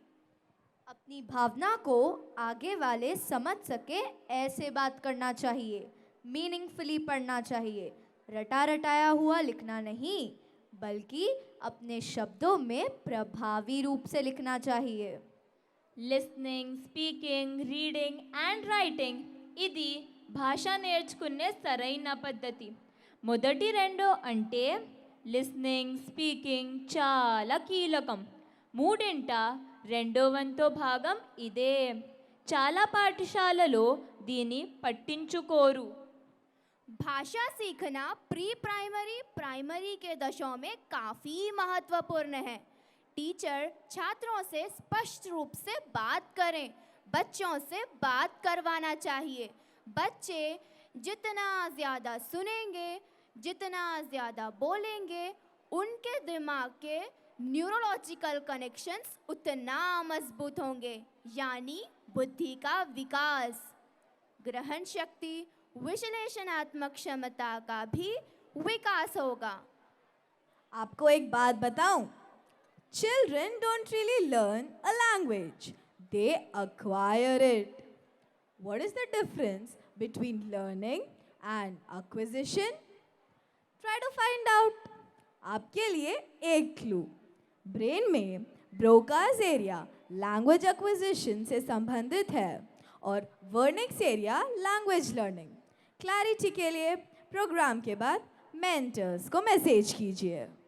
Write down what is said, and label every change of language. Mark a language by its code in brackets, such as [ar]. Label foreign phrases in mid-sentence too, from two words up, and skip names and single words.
[hi] अपनी भावना को आगे वाले समझ सके ऐसे बात करना चाहिए। मीनिंगफुली पढ़ना चाहिए, रटा रटाया हुआ लिखना नहीं, बल्कि अपने शब्दों में प्रभावी रूप से लिखना चाहिए। [en] listening, speaking, reading and writing [te] ఇది భాష నేర్చుకునే సరైన పద్ధతి. మొదటి 2 అంటే [en] listening, speaking [te] చాలా కీలకం. మూడింట 2వ వంతు భాగం ఇదే. చాలా పాఠశాలలో దీన్ని పట్టించుకోరు. [hi] भाषा सीखना [en] pre primary, [hi] प्राइमरी के दशों में काफ़ी महत्वपूर्ण है। टीचर छात्रों से स्पष्ट रूप से बात करें, बच्चों से बात करवाना चाहिए। बच्चे जितना ज़्यादा सुनेंगे, जितना ज़्यादा बोलेंगे, उनके दिमाग के [en] neurological connections [hi] उतना मजबूत होंगे, यानी बुद्धि का विकास, ग्रहण शक्ति, विश्लेषणात्मक क्षमता का भी विकास होगा। आपको एक बात बताऊं, [en] children don't really learn a language, they acquire it. What is the difference between learning and acquisition? Try to find out. [hi] आपके लिए एक क्लू, ब्रेन में [en] Broca's area language acquisition [hi] से संबंधित है और [en] Wernicke's area language learning. [hi] क्लैरिटी के लिए प्रोग्राम के बाद मेंटर्स को मैसेज कीजिए।